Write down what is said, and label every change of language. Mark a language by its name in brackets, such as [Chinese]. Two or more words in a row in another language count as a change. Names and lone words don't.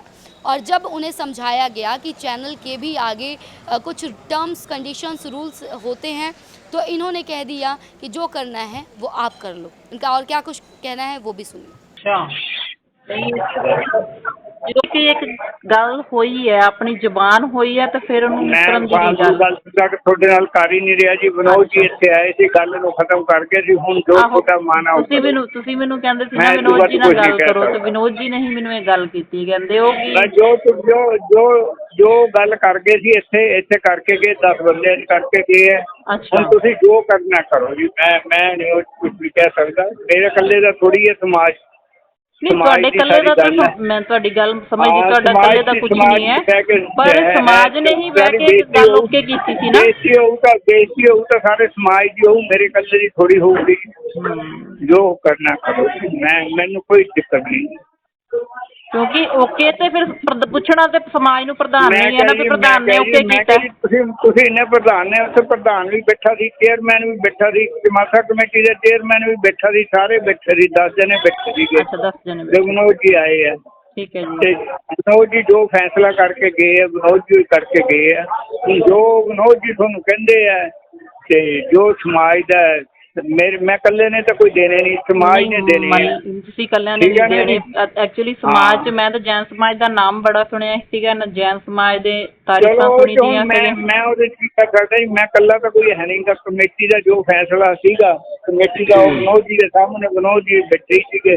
[Hindi] और जब उन्हें समझाया गया कि चैनल के भी आगे कुछ टर्म्स, कंडीशंस, रूल्स होते हैं, तो इन्होंने कह दिया कि जो करना है वो आप कर लो। इनका और क्या कुछ कहना है वो भी सुनिए। जो कि एक गल हुई है, अपनी जुबान हुई है, तो फिर [Punjabi] मैं ਤੁਹਾਡੇ ਨਾਲ ਕਰ ਹੀ ਨਹੀਂ ਰਿਹਾ ਜੀ। ਵਿਨੋਦ ਜੀ ਇੱਥੇ ਆਏ ਸੀ, ਗੱਲ ਨੂੰ ਖਤਮ ਕਰਕੇ ਜੀ ਹੁਣ ਜੋ ਤੁਹਾਡਾ ਮਾਨਾ ਤੁਸੀਂ ਮੈਨੂੰ ਕਹਿੰਦੇ ਸੀ ਨਾ ਵਿਨੋਦ ਜੀ ਨਾਲ ਗੱਲ ਕਰੋ, ਤੇ ਵਿਨੋਦ ਜੀ ਨੇ ਹੀ ਮੈਨੂੰ ਇਹ ਗੱਲ ਕੀਤੀ। ਕਹਿੰਦੇ ਉਹ ਕਿ ਜੋ ਗੱਲ ਕਰ ਗਏ ਸੀ ਇੱਥੇ ਕਰਕੇ ਗਏ, 10 ਬੰਦੇ ਕਰਕੇ ਗਏ ਹੈ। ਹੁਣ ਤੁਸੀਂ ਜੋ ਕਰਨਾ ਕਰੋ ਜੀ। ਮੈਂ ਨਹੀਂ ਕੁਝ ਵੀ ਕਹਿ ਸਕਦਾ, ਮੇਰੇ ਇਕੱਲੇ ਦਾ ਥੋੜੀ ਹੈ ਸਮਾਜ। नहीं, ਤੁਹਾਡੇ ਕੱਲੇ ਦਾ ਤਾਂ ਮੈਂ ਤੁਹਾਡੀ ਗੱਲ ਸਮਝਦੀ, ਤੁਹਾਡਾ ਕੱਲੇ ਦਾ ਕੁਝ ਨਹੀਂ ਹੈ, ਪਰ ਸਮਾਜ ਨੇ ਹੀ ਬਹਿ ਕੇ ਗੱਲ ਓਕੇ ਕੀਤੀ ਸੀ ਨਾ। ਬੇਇੱਜ਼ਤੀ ਹੋਊ ਤਾਂ ਸਾਰੇ ਸਮਾਜ ਦੀ ਹੋਊ, ਮੇਰੇ ਕੱਲੇ ਦੀ ਥੋੜੀ ਹੋਊਗੀ। ਜੋ ਕਰਨਾ ਕਰੋ, ਮੈਨੂੰ ਕੋਈ ਦਿੱਕਤ नहीं। ਕਿਉਂਕਿ ਓਕੇ ਤੇ ਫਿਰ ਪੁਛਣਾ ਤੇ ਸਮਾਜ ਨੂੰ ਪ੍ਰਧਾਨ ਨਹੀਂ ਹੈ ਨਾ ਵੀ ਪ੍ਰਧਾਨ ਨੇ ਓਕੇ ਕੀਤਾ। ਤੁਸੀਂ ਇਹਨੇ ਪ੍ਰਧਾਨ ਨੇ, ਉੱਥੇ ਪ੍ਰਧਾਨ ਵੀ ਬੈਠਾ ਸੀ, ਚੇਅਰਮੈਨ ਵੀ ਬੈਠਾ ਸੀ, ਜਮਾਤਾ ਕਮੇਟੀ ਦੇ ਚੇਅਰਮੈਨ ਵੀ ਬੈਠਾ ਸੀ, ਸਾਰੇ ਬੈਠੇ ਸੀ, 10 ਜਣੇ ਬੈਠੇ ਸੀਗੇ। ਅੱਛਾ 10 ਜਣੇ ਵਿਨੋਦ ਜੀ ਆਏ ਆ। ਠੀਕ ਹੈ ਜੀ। ਤੇ ਵਿਨੋਦ ਜੀ ਜੋ ਫੈਸਲਾ ਕਰਕੇ ਗਏ ਆ, ਵਿਨੋਦ ਜੀ ਕਰਕੇ ਗਏ ਆ। ਜੋ ਵਿਨੋਦ ਜੀ ਤੁਹਾਨੂੰ ਕਹਿੰਦੇ ਆ ਤੇ ਜੋ ਸਮਾਜ ਦਾ ਮੈਂ ਕੱਲੇ ਨੇ ਤੋ ਕੋਈ ਦੇਣੇ ਨਹੀਂ, ਸਮਾਜ ਨੇ ਦੇਣੇ ਤੁਸੀਂ ਕੱਲਿਆਂ ਨੇ ਨਹੀਂ ਦੇਣੇ। ਐਕਚੁਅਲੀ ਸਮਾਜ ਚ ਮੈਂ ਤਾਂ ਜੈਨ ਸਮਾਜ ਦਾ ਨਾਮ ਬੜਾ ਸੁਣਿਆ ਸੀਗਾ ਨਾ, ਜੈਨ ਸਮਾਜ ਦੇ ਤਾਰੀਫਾਂ ਸੁਣੀਆਂ। ਮੈਂ ਉਹਦੇ ਕੀ ਕਰ ਸਕਦਾ ਜੀ, ਮੈਂ ਕੱਲਾ ਤਾਂ ਕੋਈ ਹੈ ਨਹੀਂ ਗਾ। ਕਮੇਟੀ ਦਾ ਜੋ ਫੈਸਲਾ ਸੀਗਾ ਕਮੇਟੀ ਦਾ, ਉਹ ਵਿਨੋਦ ਜੀ ਦੇ ਸਾਹਮਣੇ ਵਿਨੋਦ ਜੀ ਬੈਠੇ ਸੀਗੇ।